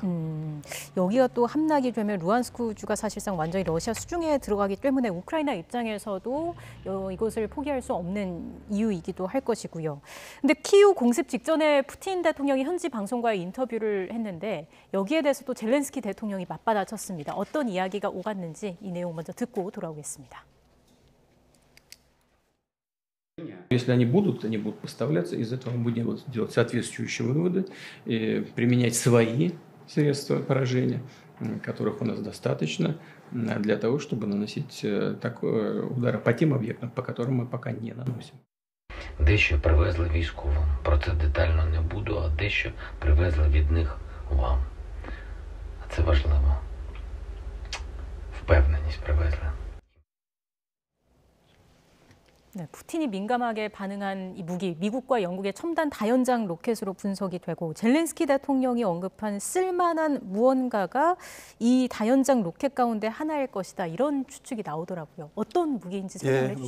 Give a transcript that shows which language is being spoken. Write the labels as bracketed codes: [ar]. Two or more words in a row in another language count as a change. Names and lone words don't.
[ko] 여기가 또 함락이 되면 루안스크주가 사실상 완전히 러시아 수중에 들어가기 때문에 우크라이나 입장에서도 이것을 포기할 수 없는 이유이기도 할 것이고요. 근데 키우 공습 직전에 푸틴 대통령이 현지 방송과의 인터뷰를 했는데 여기에 대해서 또 젤렌스키 대통령이 맞받아쳤습니다. 어떤 이야기가 오갔는지 이 내용 먼저 듣고 돌아오겠습니다. [ru] Если они будут поставляться, из этого мы будем делать соответствующие выводы, применять свои средства поражения, которых у нас достаточно, для того, чтобы наносить удары по тем объектам, по которым мы пока не наносим. [uk] Дещо привезли військовим. Про це детально не буду, а дещо привезли від них вам. А це важливо. Впевненість привезли. [ko] 네, 푸틴이 민감하게 반응한 이 무기, 미국과 영국의 첨단 다연장 로켓으로 분석이 되고 젤렌스키 대통령이 언급한 쓸만한 무언가가 이 다연장 로켓 가운데 하나일 것이다. 이런 추측이 나오더라고요. 어떤 무기인지 설명해 주시죠.